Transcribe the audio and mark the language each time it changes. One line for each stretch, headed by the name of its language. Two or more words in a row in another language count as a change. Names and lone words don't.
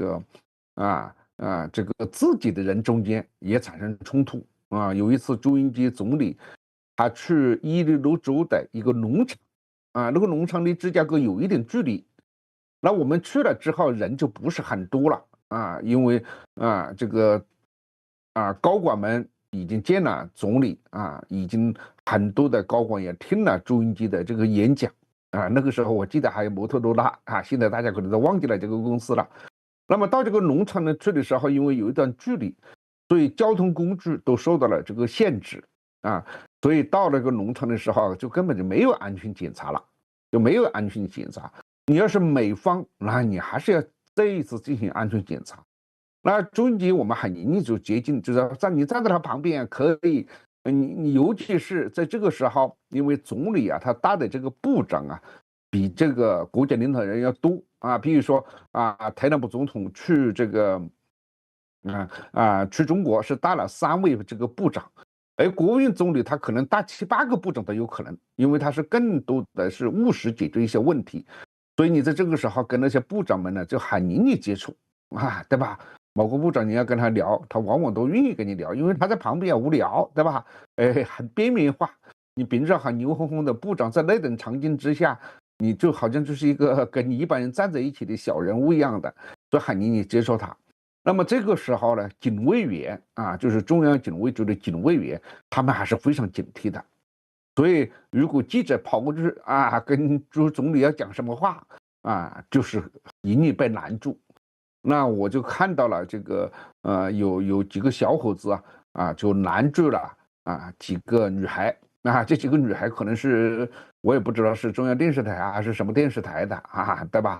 Chinese: 自己的人中間也產生衝突有一次朱鎔基總理他去伊利諾州的一個農場那個農場離芝加哥有一點距離，那我們去了之後人就不是很多了因為這個高管們已經見了總理已經很多的高管也聽了朱鎔基的這個演講那個時候我記得還有摩托羅拉現在大家可能都忘記了這個公司了。那麼到這個農場呢去的時候，因為有一段距離，所以交通工具都受到了這個限制所以到了這個農場的時候就根本就沒有安全檢查了，就沒有安全檢查。你要是美方，那你還是要这一次進行安全檢查。那朱鎔基我們很容易就接近，就是你站在他旁邊可以，你尤其是在這個時候，因為總理他帶的這個部長比這個國家領導人要多比如說特朗普總統去這個去中國是帶了3位這個部長，而國務院總理他可能帶7、8個部長都有可能，因為他是更多的是務實解決一些問題，所以你在這個時候跟那些部長們呢就很容易接觸對吧？某個部長你要跟他聊，他往往都願意跟你聊，因為他在旁邊也無聊，對吧？很邊緣化。你平時很牛哄哄的部長，在那種場景之下，你就好像就是一個跟你一般人站在一起的小人物一樣的，所以很容易接受他。那麼這個時候呢，警衛員就是中央警衛局的警衛員，他們還是非常警惕的。所以如果記者跑過去跟朱總理要講什麼話就是容易被攔住。那我就看到了這個有幾個小伙子就攔住了幾個女孩這幾個女孩可能是我也不知道是中央電視台還是什麼電視台的對吧？